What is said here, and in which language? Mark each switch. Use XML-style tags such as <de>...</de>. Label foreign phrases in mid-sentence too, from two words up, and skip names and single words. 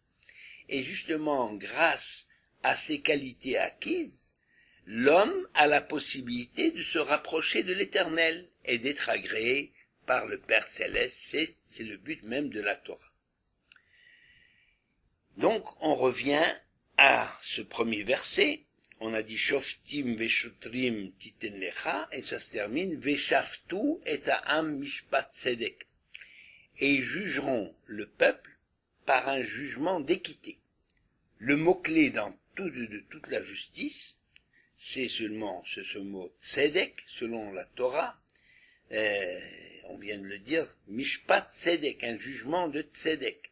<fr>Et justement, grâce à ces qualités acquises, l'homme a la possibilité de se rapprocher de l'Éternel et d'être agréé par le Père Céleste. C'est le but même de la Torah. Donc, on revient à ce premier verset. On a dit</fr> <he>שופטים ושוטרים תתן לך,</he> <fr>et ça se termine</fr> <he>ושפטו את העם משפט צדק.</he> <fr>Et ils jugeront le peuple par un jugement d'équité. Le mot-clé dans toute la justice, c'est seulement ce mot tzedek, selon la Torah. On vient de le dire,</fr> <he>משפט צדק,</he> <fr>un jugement de tzedek.</fr>